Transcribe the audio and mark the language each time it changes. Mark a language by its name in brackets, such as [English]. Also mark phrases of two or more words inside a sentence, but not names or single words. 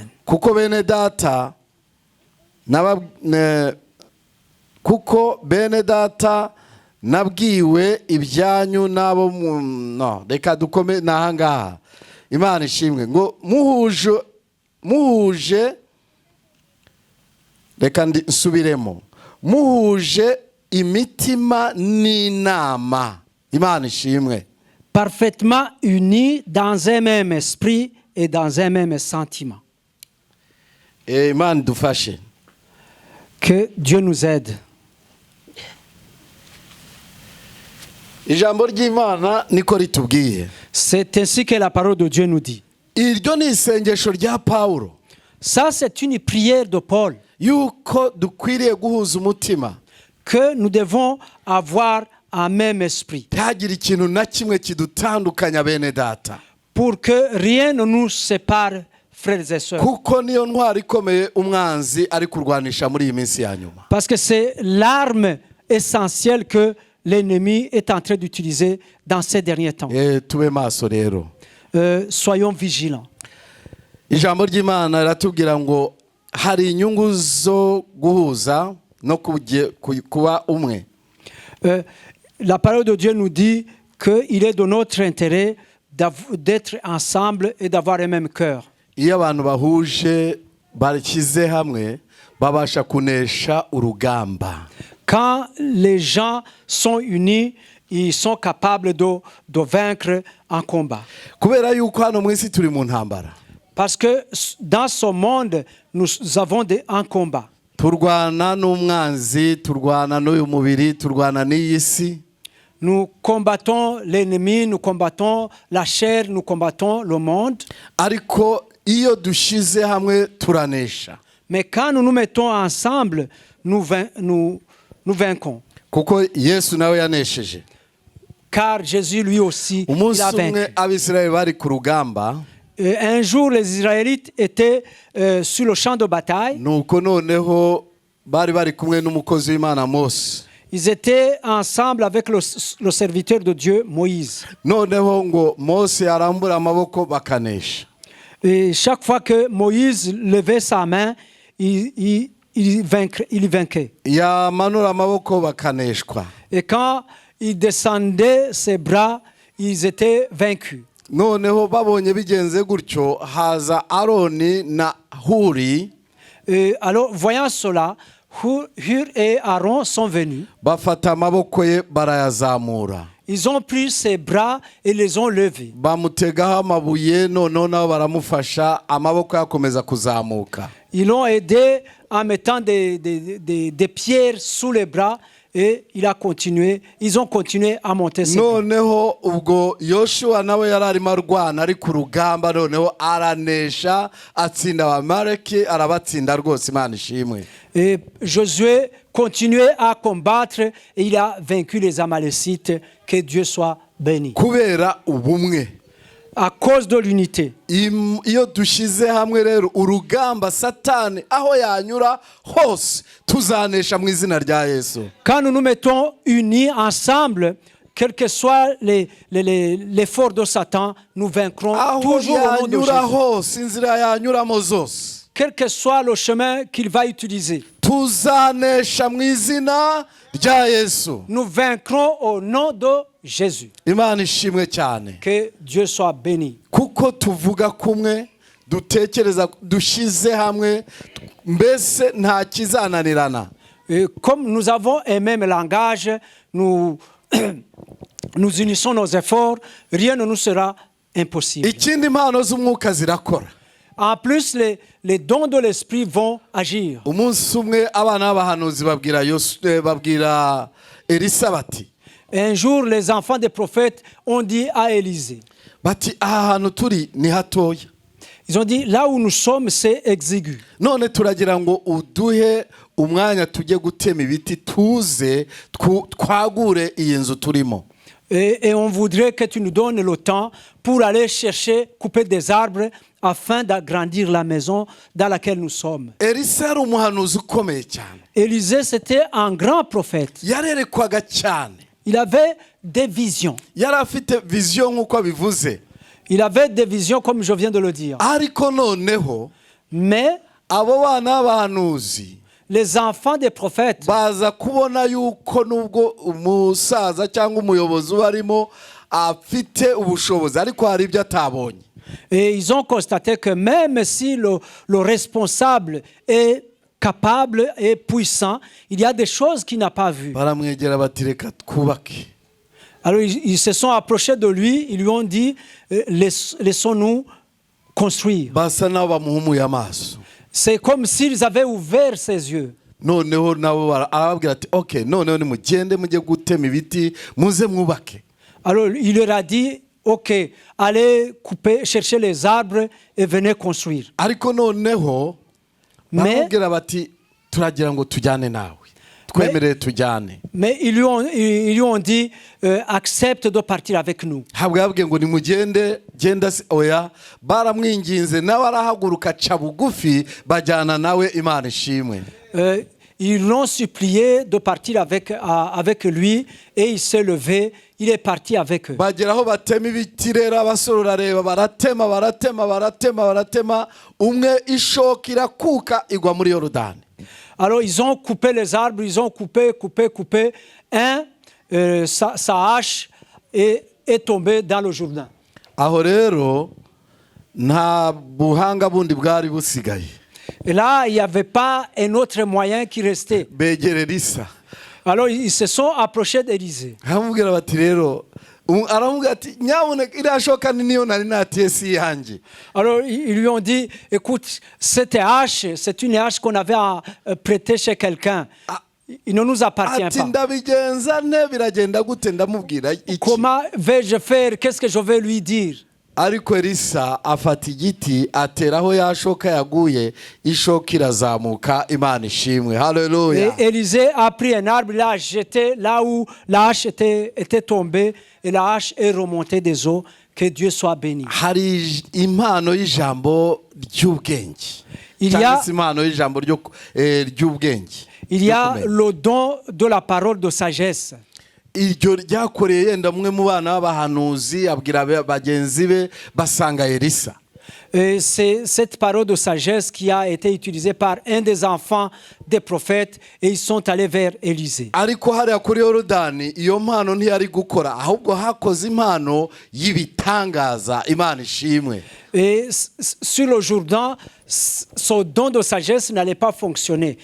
[Kinyarwanda] kuko bene data nabwiwe ibyanyu n'abo reka dukome n'ahangaha imana ishimwe ngo muhuje reka nsubiremo muhuje imitima n'inama imana ishimwe [French] Parfaitement unis dans un même esprit et dans un même sentiment. [Kinyarwanda] imana idufashe [French] Que Dieu nous aide. [Kinyarwanda] ijambo ry'imana niko ritubwiye [French] C'est ainsi que la parole de Dieu nous dit. [Kinyarwanda] iryo ni isengesho rya Pawulo [French] Ça, c'est une prière de Paul. [Kinyarwanda] yuko dukwiriye guhuza umutima, [French] que nous devons avoir un même esprit, [Kinyarwanda] ntihagire ikintu na kimwe kidutandukanya bene data, [French] pour que rien ne nous sépare, frères et sœurs. [Kinyarwanda] kuko niyo ntwari ikomeye umwanzi ari kurwanisha muri iyi minsi ya nyuma. [French] Parce que c'est l'arme essentielle que l'ennemi est en train d'utiliser dans ces derniers temps. [Kinyarwanda] Tube maso rero. [French] Soyons vigilants. [Kinyarwanda] Ijambo ry'Imana riratubwira ngo hari inyungu zo guhuza no kuba umwe. [French] La parole de Dieu nous dit qu'il est de notre intérêt d'être ensemble et d'avoir un même cœur. [Kinyarwanda] Iyo abantu bahuje bashyize hamwe babasha kunesha urugamba. [French] Quand les gens sont unis, ils sont capables de vaincre un combat. [Kinyarwanda] Kubera yuko hano mu isi turi mu ntambara. [French] Parce que dans ce monde, nous avons un combat. [Kinyarwanda] Turwana n'umwanzi, turwana n'uyu mubiri, turwana n'iyi si. [French] Nous combattons l'ennemi, nous combattons la chair, nous combattons le monde. [Kinyarwanda] Ariko iyo dushize hamwe turanesha. [French] Mais quand nous nous mettons ensemble, nous vaincons. [Kinyarwanda] Kuko Yesu nawe yanesheje. [French] Car Jésus lui aussi, il a vaincu. [Kinyarwanda] Abisirayeli bari ku rugamba. [French] Un jour, les Israélites étaient sur le champ de bataille. [Kinyarwanda] Nuko noneho bari bari kumwe n'umukozi w'Imana Mose. [French] Ils étaient ensemble avec le serviteur de Dieu, Moïse. [Kinyarwanda] Noneho ngo Mose arambura amaboko bakanesha. [French] Et chaque fois que Moïse levait sa main, il vainquait. [Kinyarwanda] Yamanura amaboko bakaneshwa. [French] Et quand il descendait ses bras, ils étaient vaincus. [Kinyarwanda] Noneho babonye bigenze gutyo haza Aroni na Huri. [French] Alors voyant cela, Hur et Aaron sont venus. [Kinyarwanda] Bafata amaboko ye barayazamura. [French] Ils ont pris ses bras et les ont levés. [Kinyarwanda] Bamutegaho amabuye noneho nabo baramufasha amaboko yakomeza kuzamuka. [French] Ils l'ont aidé en mettant des pierres sous les bras et ils ont continué à monter ses bras. [Kinyarwanda] Noneho ubwo Yoshua nawe yararimo arwana ari ku rugamba, noneho aranesha atsinda Abamaleki, arabatsinda rwose, Imana ishimwe. [French] Et Josué continuait à combattre et il a vaincu les Amalécites. Que Dieu soit béni. [Kinyarwanda] Kubera ubumwe. [French] À cause de l'unité. [Kinyarwanda] Iyo dushize hamwe rero urugamba Satani aho yanyura hose tuzanesha mu izina rya Yesu. [French] Quand nous nous mettons unis ensemble, quel que soit l'effort de Satan, nous vaincrons toujours au nom de Jésus. [Kinyarwanda] Inzira yanyuramo zose. [French] Quel que soit le chemin qu'il va utiliser, [Kinyarwanda] tuzanesha mu izina rya Yesu. [French] Nous vaincrons au nom de Jésus. [Kinyarwanda] Imana ishimwe cyane. [French] Que Dieu soit béni. [Kinyarwanda] Kuko tuvuga kumwe, dutekereza, dushize hamwe, mbese nta kizananirana. [French] Comme nous avons un même langage, nous unissons nos efforts, rien ne nous sera impossible. [Kinyarwanda] Ikindi impano z'umwuka zirakora. [French] En plus, les dons de l'esprit vont agir. [Kinyarwanda] Umunsi umwe abana b'abahanuzi babwira Elisa bati. [French] Un jour, les enfants des prophètes ont dit à Élisée. [Kinyarwanda] Bati aha hantu turi ni hatoya. [French] Ils ont dit là où nous sommes c'est exigu. [Kinyarwanda] None turagira ngo uduhe umwanya tujye gutema ibiti tuze twagure iyi nzu turimo. [French] Et on voudrait que tu nous donnes le temps pour aller chercher, couper des arbres afin d'agrandir la maison dans laquelle nous sommes. [Kinyarwanda] Elisa ari umuhanuzi ukomeye cyane. [French] Élisée, c'était un grand prophète. [Kinyarwanda] Yarerekwaga cyane. [French] Il avait des visions. [Kinyarwanda] Yari afite vision nk'uko bivuze. [French] Il avait des visions comme je viens de le dire. [Kinyarwanda] Ariko noneho, [French] mais [Kinyarwanda] abo bana b'abahanuzi, [French] les enfants des prophètes, [Kinyarwanda] baza kubona yuko nubwo umusaza cyangwa umuyobozi barimo afite ubushobozi ariko hari ibyo atabonye. [French] Et ils ont constaté que même si le responsable est capable et puissant, il y a des choses qu'il n'a pas vues. [Kinyarwanda] Baramwegera bati reka twubake. [French] Alors ils se sont approchés de lui, ils lui ont dit laissons-nous construire. [Kinyarwanda] Basa nabo bamuhumuye amaso. [French] C'est comme s'ils avaient ouvert ses yeux. [Kinyarwanda] Noneho nabo arababwira ati okay, noneho nimugende mujye gutema ibiti muze mwubake. [French] Alors il leur a dit OK, allez couper, chercher les arbres et venez construire. [Kinyarwanda] Ariko noneho baramubwira bati turagira ngo tujyane nawe twemerere tujyane. [French] Mais ils lui ont dit, accepte de partir avec nous. [Kinyarwanda] Ntabwo yabwiye ngo nimugende genda oya, baramwinginze nawe arahaguruka aca bugufi bajyana nawe. Imana ishimwe. [French] Ils l'ont supplié de partir avec lui et il s'est levé, il est parti avec eux. [Kinyarwanda] Bageraho batema ibiti rero abasore urareba baratema umwe ishoka irakuka igwa muri Yorodani. [French] Alors ils ont coupé les arbres, ils ont coupé. Sa hache est tombée dans le Jourdain. [Kinyarwanda] Aho rero nta buhanga bundi bwari busigaye. [French] Et là, il n'y avait pas un autre moyen qui restait. [Kinyarwanda] Begere Elisa. [French] Alors ils se sont approchés d'Élisée. [Kinyarwanda] Aramubwira bati rero aramubwira ati nyabuneka iriya shoka ni niyo nari nateye si yanjye. [French] Alors ils lui ont dit, écoute, cette hache, c'est une hache qu'on avait prêtée chez quelqu'un. Il ne nous appartient ati pas. [Kinyarwanda] ndabigenza nte biragenda gute ndamubwira iki. [French] Comment vais-je faire? Qu'est-ce que je vais lui dire? [Kinyarwanda] Ariko Elisa afata igiti ateraho ya shoka yaguye, ishoka irazamuka. Imana ishimwe. Haleluya. [French] Et Élisée a pris un arbre, l'a jeté là où la hache était tombée et la hache est remontée des eaux. Que Dieu soit béni. [Kinyarwanda] Hari impano y'ijambo ry'ubwenge. [French] Il y a [Kinyarwanda] impano y'ijambo ry'ubwenge. [French] Il y a le don de la parole de sagesse. [Kinyarwanda] Iryo ryakoreye yenda mwe mu bana b'abahanuzi abwira bagenzi be basanga Elisa. [French] C'est cette parole de sagesse qui a été utilisée par un des enfants des prophètes et ils sont allés vers Élisée. [Kinyarwanda] Ariko hariya kuri Yorodani iyo mpano ntiyari gukora, ahubwo hakoze impano y'ibitangaza. Imana ishimwe. [French] Et sur le Jourdain, ce don de sagesse n'allait pas fonctionner.